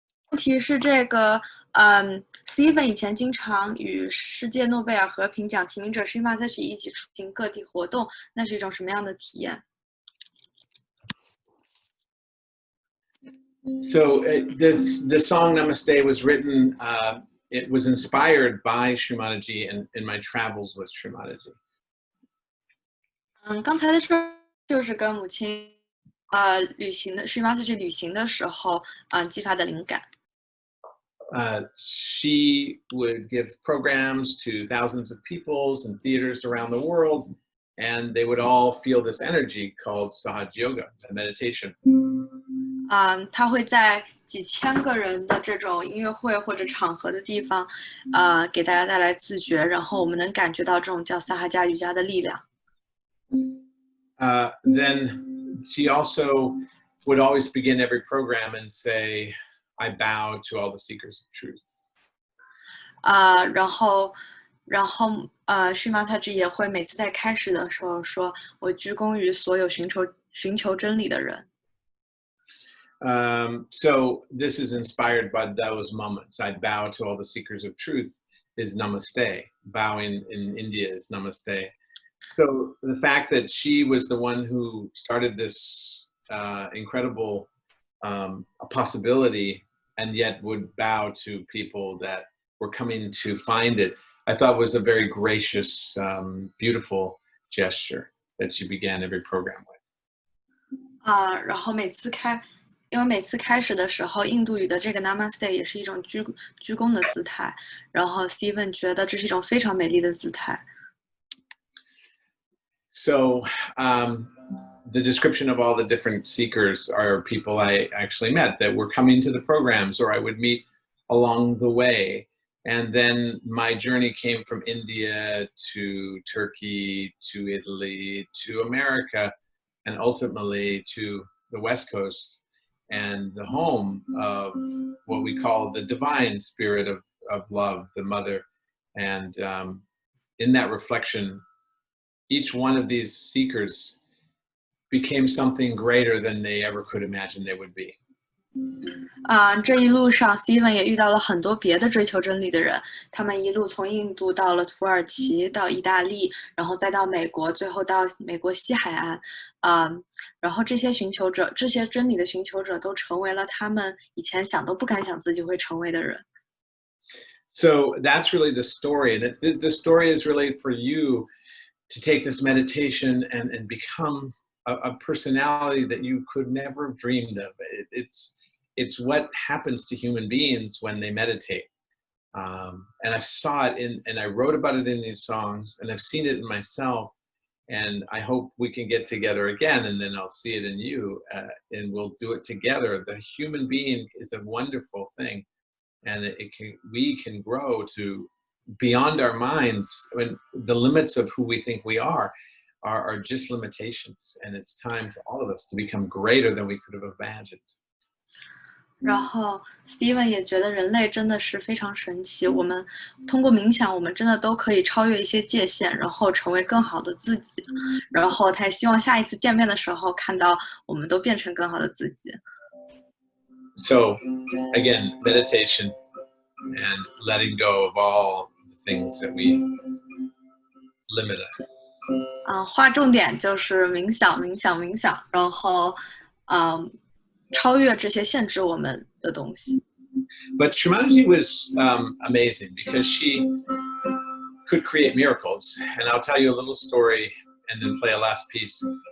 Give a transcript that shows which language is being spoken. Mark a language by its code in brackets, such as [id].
[zh] 问题是这个，Steven 以前经常与世界诺贝尔和平奖提名者 Shri Mataji 一起出行各地活动，那是一种什么样的体验？ [en] So the song Namaste was written, it was inspired by Shri Mataji and in my travels with Shri Mataji. [zh] 刚才的事就是跟母亲旅行的 Shri Mataji 旅行的时候激发的灵感。 [en] She would give programs to thousands of peoples and theaters around the world, and they would all feel this energy called Sahaja Yoga, meditation. [zh] 他会在几千个人的这种音乐会或者场合的地方，给大家带来自觉，然后我们能感觉到这种叫萨哈加瑜伽的力量。 [en] Then she also would always begin every program and say, I bow to all the seekers of truth. [zh] 然后Shri Mataji 也会每次在开始的时候说，我鞠躬于所有寻求真理的人。 [en] So this is inspired by those moments. I bow to all the seekers of truth is namaste. Bowing in India is namaste. So the fact that she was the one who started this incredible possibility and yet would bow to people that were coming to find it, I thought was a very gracious, beautiful gesture that she began every program with. [zh] 然后因为每次开始的时候，印度语的这个 Namaste 也是一种鞠躬的姿态，然后 Steven 觉得这是一种非常美丽的姿态。 [en] So the description of all the different seekers are people I actually met that were coming to the programs or I would meet along the way. And then my journey came from India to Turkey, to Italy, to America, and ultimately to the West Coast and the home of what we call the divine spirit of love, the mother. And in that reflection, each one of these seekers became something greater than they ever could imagine they would be. [zh] 这一路上 Steven 也遇到了很多别的追求真理的人，他们一路从印度到了土耳其，到意大利，然后再到美国，最后到美国西海岸。然后这些寻求者，这些真理的寻求者，都成为了他们以前想都不敢想自己会成为的人。 [en] So that's really the story, and the story is really for you to take this meditation and become a personality that you could never have dreamed of. It's what happens to human beings when they meditate. And I saw it and I wrote about it in these songs, and I've seen it in myself. And I hope we can get together again, and then I'll see it in you, and we'll do it together. The human being is a wonderful thing, and we can grow to beyond our minds. I mean, the limits of who we think we are just limitations, and it's time for all of us to become greater than we could have imagined. [zh] 然后 Steven 也觉得人类真的是非常神奇，我们通过冥想，我们真的都可以超越一些界限，然后成为更好的自己。然后他也希望下一次见面的时候，看到我们都变成更好的自己。 [en] So again, meditation and letting go of all the things that we limit us. [zh] 划重点就是冥想，冥想，冥想，然后超越这些限制我们的东西。 [en] But Shri Mataji was amazing because she could create miracles. And I'll tell you a little story and then play a last piece.